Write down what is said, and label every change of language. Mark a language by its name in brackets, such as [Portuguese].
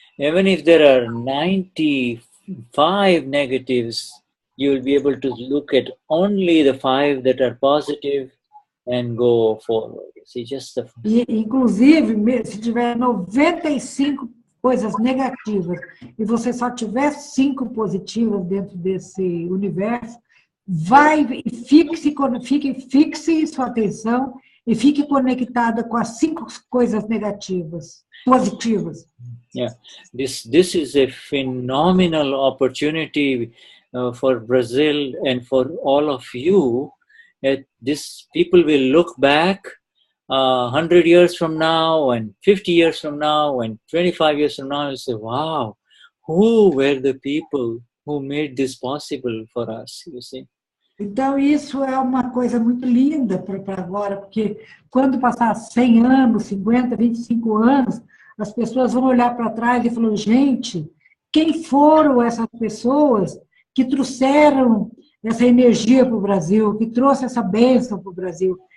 [English] Even if there are 95 negatives, you will be able to look at only the 5 that are positive and go forward. See, just the... [Portuguese] Inclusive, se tiver 95 coisas negativas e você só tiver 5 positivas dentro desse universo, vai e fixe sua atenção e fique conectada com as 5 coisas positivas. [English] Yeah, this is a phenomenal opportunity for Brazil and for all of you. This people will look back 100 years from now and 50 years from now and 25 years from now and say, wow, who were the people who made this possible for us, you see? [Portuguese] Então, isso é uma coisa muito linda para agora, porque quando passar 100 anos, 50, 25 anos, as pessoas vão olhar para trás e falar, gente, quem foram essas pessoas que trouxeram essa energia para o Brasil, que trouxe essa bênção para o Brasil?